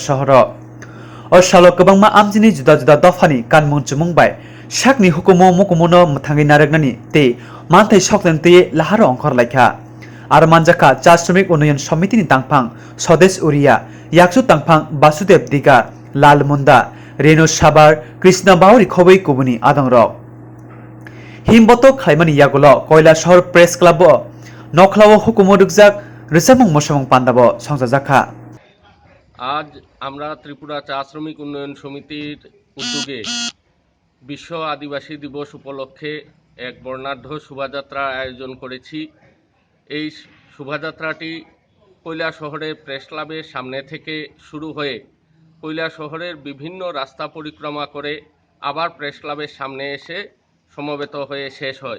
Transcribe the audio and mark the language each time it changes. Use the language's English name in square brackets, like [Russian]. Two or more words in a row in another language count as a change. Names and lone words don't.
[Bodo] शहर और सालो गोबांमा आमजिनि जुदा जुदा दफानि कानमुंचु मुंबाई साकनि हुकुमो मुकुमनो मथांगि नारगनानि ते मानथाइ सकलेनते लाहारो अंकर लाइखा आरो मानजाका चा श्रमिक उन्नयन समितिनि तांफां स्वदेश उरिया याकसु तांफां बासुदेव दिगा लाल मुंदा रेणु साबार कृष्ण बावरी खबै कुबुनि आदंरक हिमबतक खाइमानि यागुलो कयला शहर प्रेस क्लाब नखलाव हुकुमो रुकजाक रिसामं मसमं पान्दाबो संजाजाखा। [Bangla] আজ আমরা ত্রিপুরা চা শ্রমিক উন্নয়ন সমিতির উদ্যোগে বিশ্ব আদিবাসী দিবস উপলক্ষে এক বর্ণাঢ্য শোভাযাত্রা আয়োজন করেছি। এই শোভাযাত্রাটি কৈলা শহরের প্রেস ক্লাবের সামনে থেকে শুরু হয়ে কৈলা শহরের বিভিন্ন রাস্তা পরিক্রমা করে আবার প্রেস ক্লাবের সামনে এসে সমবেত হয়ে শেষ হয়।